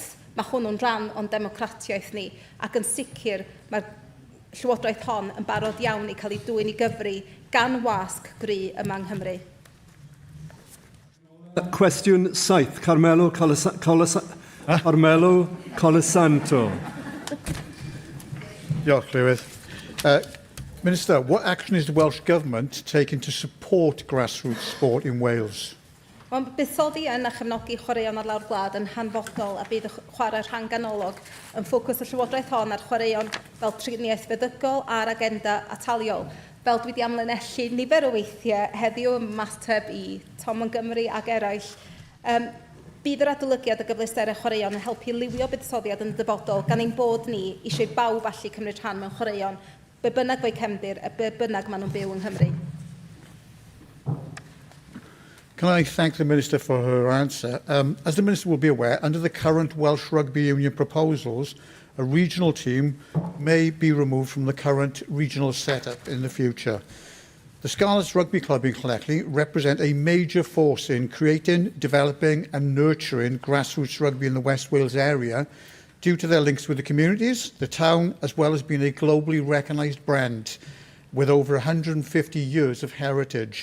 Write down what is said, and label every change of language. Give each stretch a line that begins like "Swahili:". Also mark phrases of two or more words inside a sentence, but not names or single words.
Welsh: Mae hwnnw'n rhan o'n democratiaeth ni. Ac yn sicr mae'r llywodraeth hon yn barod iawn i cael ei dwyn i gyfri gan wasg gry yma yng Nghymru. Cwestiwn 7, Carmelo Colasanto. Diolch, Llywydd.
English: Minister, what action is the Welsh Government taking to support grassroots sport in Wales?
Welsh: Mae'n buddsoddi yn a chefnogi chwaraeon ar lawr gwlad yn hanfodol a bydd y chwarae rhan ganolog yn ffocws y Llywodraeth hon ar chwaraeon fel triniaeth feddygol a'r agenda ataliol. Fel dwi wedi amlinellu nifer o weithiau heddiw ym mateb i Tom yn Gymru ag eraill. Bydd yr adolygiad y gyfleusterau chwaraeon yn helpu liwio buddsoddiad yn dyfodol gan ein bod ni eisiau bawb allu cymryd rhan mewn chwaraeon, be bynnag fo'u cefndir a be bynnag maen nhw'n byw yng Nghymru.
English: Can I thank the Minister for her answer? As the Minister will be aware, under the current Welsh Rugby Union proposals, a regional team may be removed from the current regional setup in the future. The Scarlets Rugby Club in Llanelli represent a major force in creating, developing and nurturing grassroots rugby in the West Wales area due to their links with the communities, the town, as well as being a globally recognised brand with over 150 years of heritage.